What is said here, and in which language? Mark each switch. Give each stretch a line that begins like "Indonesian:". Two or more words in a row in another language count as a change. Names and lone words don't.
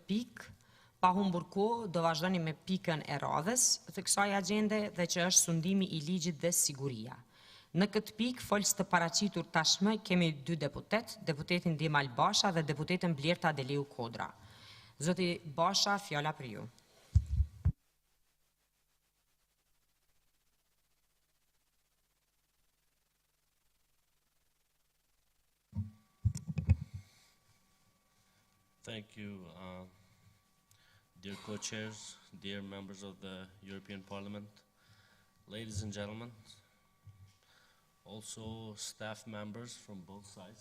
Albanian: pikë, pa humbur kohë, do vazhdoni me pikën e radhës të kësaj agjende dhe që është sundimi i ligjit dhe siguria. Në këtë pikë, folës të paraqitur tashmë kemi 2 deputet, deputetin Dimal Basha dhe deputetin Blerta Deleu Kodra. Zoti Basha, fjala për ju.
English: Thank you, dear co-chairs, dear members of the European Parliament, ladies and gentlemen, also staff members from both sides.